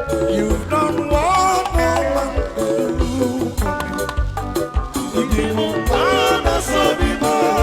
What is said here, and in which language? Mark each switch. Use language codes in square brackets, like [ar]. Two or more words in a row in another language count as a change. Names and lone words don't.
[en] You've done what no man could do for me. [ig] Ị dị m mma na so dị mma.